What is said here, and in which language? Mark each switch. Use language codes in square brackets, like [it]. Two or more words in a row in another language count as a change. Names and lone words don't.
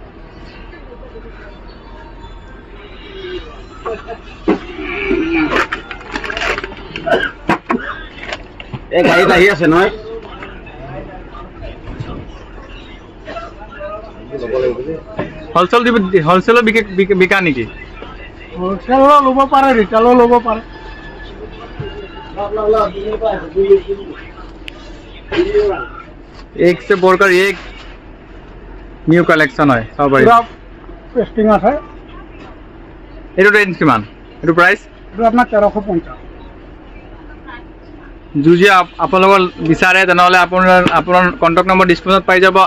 [as] এই গাড়ীত আহি আছে নহয়। হ'লচেলত বিকা নেকি? হ'লচেলো ল'ব পাৰে, ৰিটেলো ল'ব পাৰে। [hi] एक से बढ़कर एक [en] new collection [as] হয়। চাব পাৰিছে। পেষ্টিং আছে। এইটো ৰেঞ্জ কিমান? এইটো প্ৰাইচ? এইটো আপোনাৰ 1350। যদি আপোনালোকৰ বিচাৰে তেনেহ'লে আপোনাৰ [en] contact number [as] ডিছক্ৰিপশ্যনত পাই যাব।